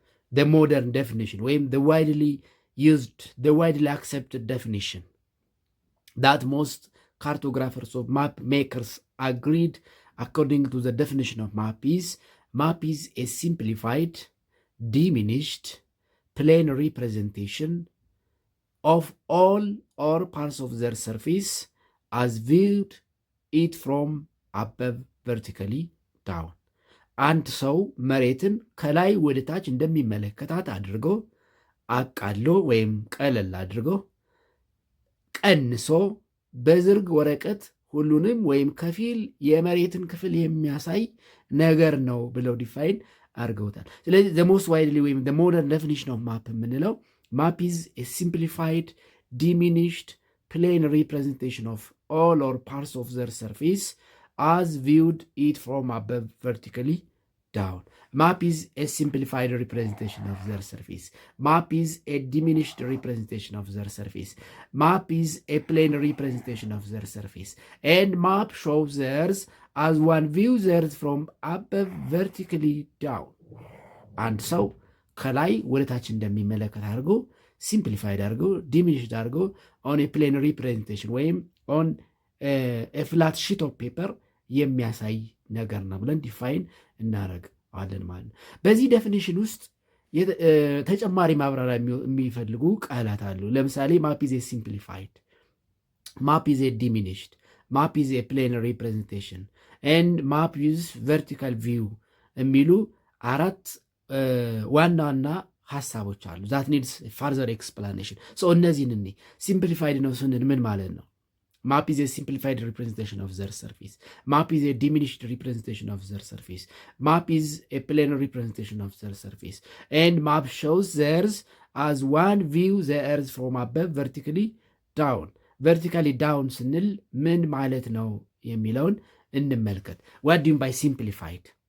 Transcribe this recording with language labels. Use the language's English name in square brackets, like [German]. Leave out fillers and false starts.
[English] The modern definition, or the widely used, the widely accepted definition that most cartographers of map makers agreed according to the definition of map is a simplified, diminished, plain representation of all or parts of their surface as viewed it from above vertically down. [Amharic] አንድ ሰው መሬትን ከላይ ወደ ታች እንደሚመለከታት አድርጎ አቃሎ ወይም ቀለል አድርጎ ቀንሶ በዝርግ ወረቀት ሁሉንም ወይም ከፊል የመሬትን ክፍል የሚያሳይ ነገር ነው ብለው ዲፋይን አድርገውታል። ስለዚህ [English] the most widely [Amharic] ወይም [English] the modern definition of map [Amharic] የምንለው [English] map is a simplified, diminished, plain representation of all or parts of their surface as viewed it from above vertically down. Map is a simplified representation of their surface. Map is a diminished representation of their surface. Map is a plain representation of their surface. And map shows theirs as one views theirs from above vertically down. And so [Amharic] ከላይ ወደ ታች እንደሚመለከት አድርጎ ሲምፕሊፋይድ አድርጎ ዲሚኒሽድ አድርጎ [English] ኦን ፕሌን ሪፕሬዘንቴሽን [Amharic] ወይም ኦን [English] ፍላት ሺት ኦፍ ፔፐር [Amharic] የሚያሳይ ነገር ነው ብለን ዲፋይን እናደርገዋለን ማለት ነው። በዚህ ዴፊኒሽን ውስጥ ተጨማሪ ማብራሪያ የሚፈልጉ ቃላት አሉ። ለምሳሌ [English] ማፕ ኢዝ ሲምፕሊፋይድ፣ ማፕ ኢዝ ዲሚኒሽድ፣ ማፕ ኢዝ ፕሌን ሪፕሬዘንቴሽን ኤንድ ማፕ ዩዝ ቨርቲካል ቪው [Amharic] የሚሉ 4 ዋና ዋና ሀሳቦች አሉ። [English] ዛት ኒድስ ፋርዘር ኤክስፕላኔሽን። [Amharic] እነዚህን እኔ ሲምፕሊፋይድ ነው ስንል ምን ማለት ነው? [English] Map is a simplified representation of their surface. Map is a diminished representation of their surface. Map is a planar representation of their surface. And map shows theirs as one view the earth from above vertically down. Vertically down [Amharic] ስንል ምን ማለት ነው የሚለውን እንመልከት። [English] What do you mean by simplified?